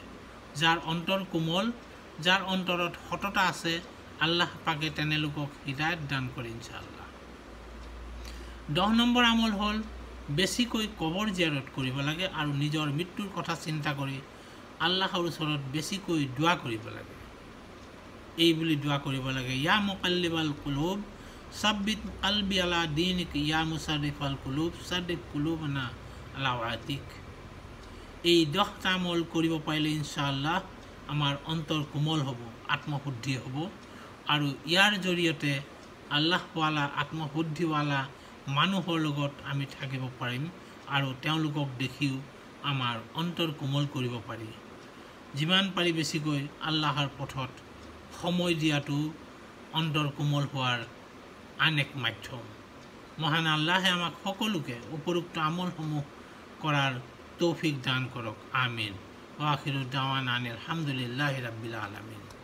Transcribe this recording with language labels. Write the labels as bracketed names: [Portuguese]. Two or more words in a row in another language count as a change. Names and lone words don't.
[Assamese] যাৰ অন্তৰ কোমল, যাৰ অন্তৰত সততা আছে, আল্লাহ পাকে তেনে লোকক হিদায়ত দান কৰে [Arabic] إن شاء الله. [Assamese] 10 নম্বৰ আমল হ'ল বেছিকৈ কবৰ জিয়াৰত কৰিব লাগে আৰু নিজৰ মৃত্যুৰ কথা চিন্তা কৰি আল্লাহৰ ওচৰত বেছিকৈ দোৱা কৰিব লাগে। এই বুলি দোৱা কৰিব লাগে, [Arabic] يا مقلب القلوب ثبت قلبي على دينك، يا مصرف القلوب صرف قلوبنا على طاعتك. [Assamese] এই 10টা আমল কৰিব পাৰিলে [Arabic] إن شاء الله [Assamese] আমাৰ অন্তৰ কোমল হ'ব, আত্মশুদ্ধি হ'ব, আৰু ইয়াৰ জৰিয়তে আল্লাহৱালা আত্মশুদ্ধিৱালা মানুহৰ লগত আমি থাকিব পাৰিম, আৰু তেওঁলোকক দেখিও আমাৰ অন্তৰ কোমল কৰিব পাৰি। যিমান পাৰি বেছিকৈ আল্লাহৰ পথত সময় দিয়াটো অন্তৰ কোমল হোৱাৰ আন এক মাধ্যম। মহান আল্লাহে আমাক সকলোকে উপৰোক্ত আমলসমূহ কৰাৰ তৌফিক দান কৰক, আমিন। [Arabic] وآخر دعوانا أن الحمد لله رب العالمين.